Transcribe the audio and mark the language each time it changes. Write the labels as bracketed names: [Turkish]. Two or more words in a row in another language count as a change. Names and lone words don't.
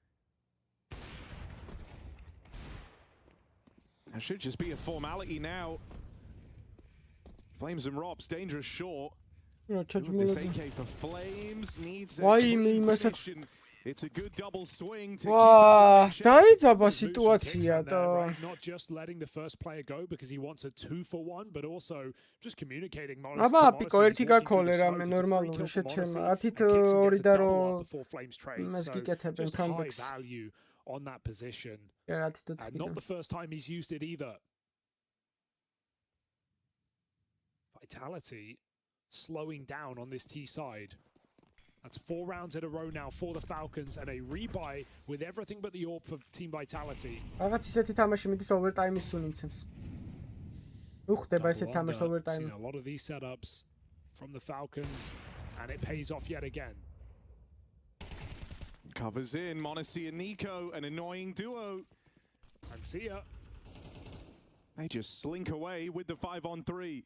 [English] That should just be a formality now. Flames and Robs, dangerous short. This AK for Flames needs a clean finish, and It's a good double swing to [Georgian] Ვა, დაიძაბა სიტუაცია და [English] not just letting the first player go because he wants a 2-for-1 but also just communicating [Georgian] აბა პიკო ერთი გაქოლე რამე ნორმალური შეჩემა 10-ით 2 და რო მას გიკეთებენ comeback [English] on that position. And not the first time he's used it either. Vitality slowing down on this T side. That's 4 rounds in a row now for the Falcons and a rebuy with everything but the AWP for Team Vitality. [Georgian] რაღაც ისეთი თამაში მიდის overtime-ის სულ იმცემს. უხდება ესეთი თამაში overtime. [English] A lot of these setups from the Falcons and it pays off yet again. Covers in, Monacy and Nico, an annoying duo. And see ya. They just slink away with the 5-on-3.